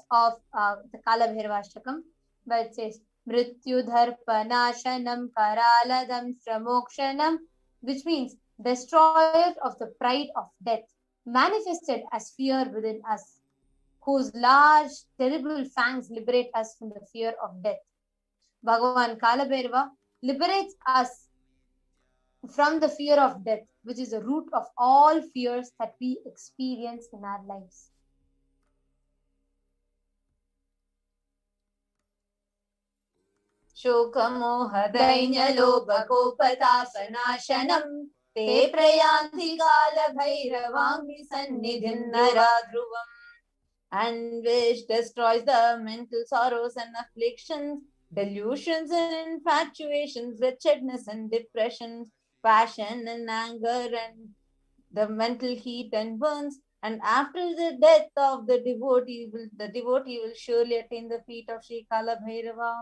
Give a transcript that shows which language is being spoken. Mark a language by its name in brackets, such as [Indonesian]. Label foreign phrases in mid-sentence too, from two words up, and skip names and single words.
[English] of the Kalabhairava Ashtakam, where it says, [Sanskrit] Mrityu Dharpanashanam Karaladam Shramokshanam, [English] which means destroyer of the pride of death, manifested as fear within us, whose large, terrible fangs liberate us from the fear of death. Bhagavan Kalabhairava liberates us from the fear of death, which is the root of all fears that we experience in our lives. [Sanskrit] Shokamoha dainya lobha kopatapanashanam te prayanti Kalabhairavangi sannidhim naradhruvam. [English] And which destroys the mental sorrows and afflictions, delusions and infatuations, wretchedness and depressions, passion and anger and the mental heat and burns. And after the death of the devotee will surely attain the feet of Sri Kalabhairava.